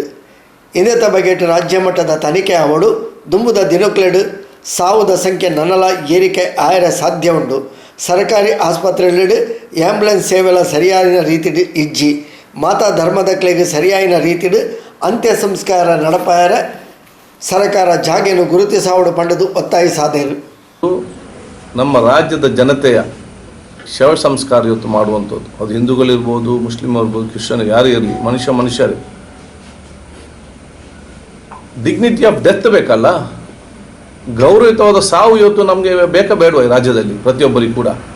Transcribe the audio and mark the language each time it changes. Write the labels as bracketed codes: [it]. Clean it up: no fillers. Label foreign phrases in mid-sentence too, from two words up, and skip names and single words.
[tcy] ಇಂದೆತ ಬಗೆಟ್ ರಾಜ್ಯ ಮಟ್ಟದ ತನಿಖೆ ಅವಡು ದುಂಬುದ ದಿನಕ್ಲೆಡು ಸಾವುದ ಸಂಖ್ಯೆ ನನಲ ಏರಿಕೆ ಆಯರ ಸಾಧ್ಯ ಉಂಟು. ಸರ್ಕಾರಿ ಆಸ್ಪತ್ರೆಯಲ್ಲಿ ಆಂಬ್ಯುಲೆನ್ಸ್ ಸೇವೆಲ ಸರಿಯಾದ ರೀತಿ ಇಜ್ಜಿ ಮಾತಾ ಧರ್ಮದಕ್ಲೆಗೆ ಸರಿಯಾದ ರೀತಿ ಅಂತ್ಯ ಸಂಸ್ಕಾರ ನಡಪಾಯರ ಸರ್ಕಾರ ಜಾಗೆಯನ್ನು ಗುರುತಿಸಾವಡು ಪಂಡದು ಒತ್ತಾಯಿಸಾದರು. [kn] ನಮ್ಮ ರಾಜ್ಯದ ಜನತೆಯ ಶವ ಸಂಸ್ಕಾರ ಇವತ್ತು ಮಾಡುವಂಥದ್ದು, ಅದು ಹಿಂದೂಗಳಿರ್ಬೋದು, ಮುಸ್ಲಿಮ್ ಇರ್ಬೋದು, ಕ್ರಿಶ್ಚಿಯನ್ ಯಾರೇ ಇರಲಿ, ಮನುಷ್ಯರೇ [en] dignity of death [kn] ಬೇಕಲ್ಲ. ಗೌರವಯುತವಾದ ಸಾವು ಇವತ್ತು ನಮಗೆ ಬೇಕಾ ಬೇಡವಾ ಈ ರಾಜ್ಯದಲ್ಲಿ ಪ್ರತಿಯೊಬ್ಬರಿಗೂ ಕೂಡ?